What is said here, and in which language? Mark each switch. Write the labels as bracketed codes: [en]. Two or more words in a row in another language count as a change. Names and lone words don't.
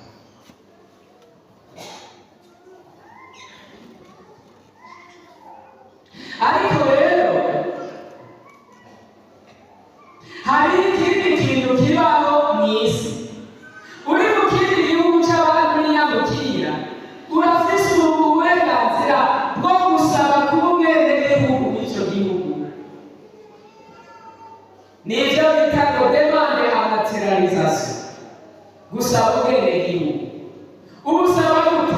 [rn] Ariko rero hari ikindi kintu kibaho mu isi. Uri mu kindi gihugu cy'abantu n'inyamukira urafise uburenganzira bwo gusaba kuba umwenegihugu w'icyo gihugu. Nibyo bita ngo [fr] demande à naturalisation, [rn] gusaba ubwenegihugu. Ubusaba gute?